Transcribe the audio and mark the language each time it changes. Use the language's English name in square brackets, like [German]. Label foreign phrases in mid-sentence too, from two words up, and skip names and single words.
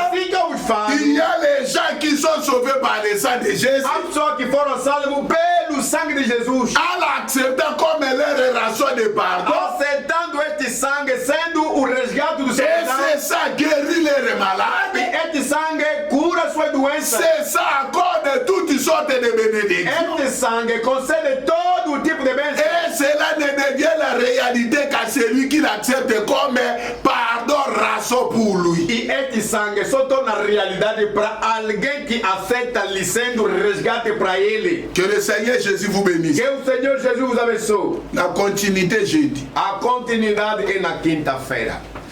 [Portuguese] assim que eu vos falo, [French] il y a les gens qui sont sauvés par le sang de Jésus. [Portuguese] Há pessoas que foram salvos pelo sangue de Jesus. [French] En acceptant comme leur ration de pardon. [Portuguese] Aceitando este sangue, sendo o resgate do seu perdão. [French] Et c'est ça guérit les malades. [Portuguese] E este sangue cura suas doenças. [French] C'est ça accorde toutes sortes de bénédictions. [Portuguese] Este sangue concede todo tipo de bênçãos. [French] Et cela ne devient la réalité qu'à celui qui l'accepte comme pardon ration pour lui. [Portuguese] E este sangue só torna realidade para alguém que aceita lhe sendo resgate para ele. [French] Que le Seigneur Jésus vous bénisse. [Portuguese] Que o Senhor Jesus vos abençoe. [French] La continuité jeudi. [Portuguese] A continuidade é na quinta-feira.